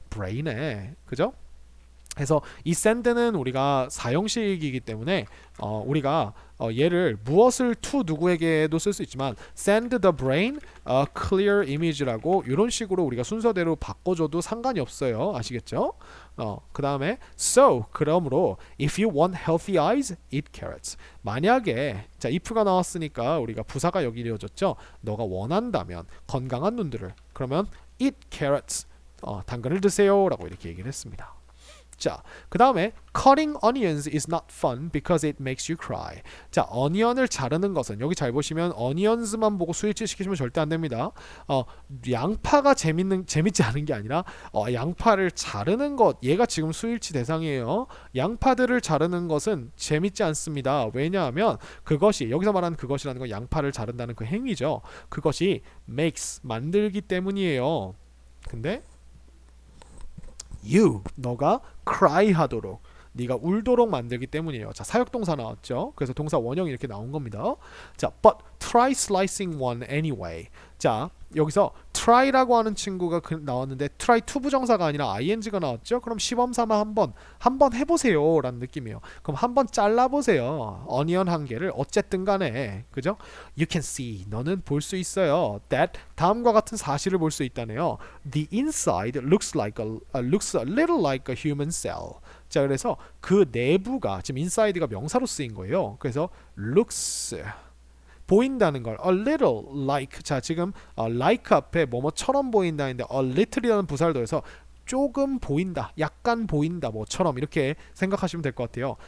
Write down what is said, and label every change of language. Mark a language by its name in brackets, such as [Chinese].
[Korean] brain에. 그죠? 그래서 이 send는 우리가 사형식이기 때문에 우리가 얘를 무엇을 to 누구에게도 쓸 수 있지만 [English] send the brain a clear image [Korean] 라고 이런 식으로 우리가 순서대로 바꿔줘도 상관이 없어요. 아시겠죠? 그 다음에 [English] so 그러므로 if you want healthy eyes, eat carrots. [Korean] 만약에 자 if가 나왔으니까 우리가 부사가 여기 이어졌죠. 너가 원한다면 건강한 눈들을 그러면 [English] eat carrots. [Korean] 당근을 드세요 라고 이렇게 얘기를 했습니다. [English] 자, 그 다음에 cutting onions is not fun because it makes you cry. [Korean] 자, 어니언을 자르는 것은 여기 잘 보시면 onions만 보고 스위치 시키시면 절대 안 됩니다. 양파가 재밌지 않은 게 아니라 양파를 자르는 것 얘가 지금 스위치 대상이에요. 양파들을 자르는 것은 재밌지 않습니다. 왜냐하면 그것이 여기서 말하는 그것이라는 건 양파를 자른다는 그 행위죠. 그것이 makes 만들기 때문이에요. 근데 너가 cry 하도록 네가 울도록 만들기 때문이에요. 자, 사역동사 나왔죠. 그래서 동사 원형이 이렇게 나온 겁니다. [English] 자, but try slicing one anyway. [Korean] 자, 여기서 try라고 하는 친구가 나왔는데 try to 부정사가 아니라 ing가 나왔죠. 그럼 시범 삼아 한번 해보세요 라는 느낌이에요. 그럼 한번 잘라보세요. 어니언 한 개를 어쨌든 간에 그죠? [English] You can see [Korean] 너는 볼 수 있어요. That 다음과 같은 사실을 볼 수 있다네요. [English] The inside looks a little like a human cell. [Korean] 자, 그래서 그 내부가 지금 inside가 명사로 쓰인 거예요. 그래서 looks 보인다는 걸 [English] a little like [Korean] 자 지금 like 앞에 뭐뭐처럼 보인다인데 a little이라는 부사를 더해서 조금 보인다, 약간 보인다 뭐처럼 이렇게 생각하시면 될 것 같아요.